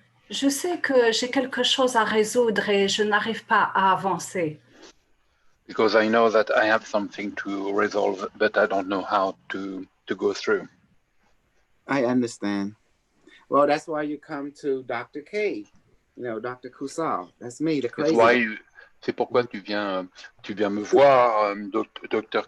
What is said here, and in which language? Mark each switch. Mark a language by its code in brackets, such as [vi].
[fr] je sais que j'ai quelque chose à résoudre et je n'arrive pas à avancer. [en] Because I know that I have something to resolve, but I don't know how to go through. I understand. Well, that's why you come to Dr. K. You know, Dr. Kusal. That's me, the That's crazy why guy. [fr] c'est pourquoi tu viens me voir, Dr.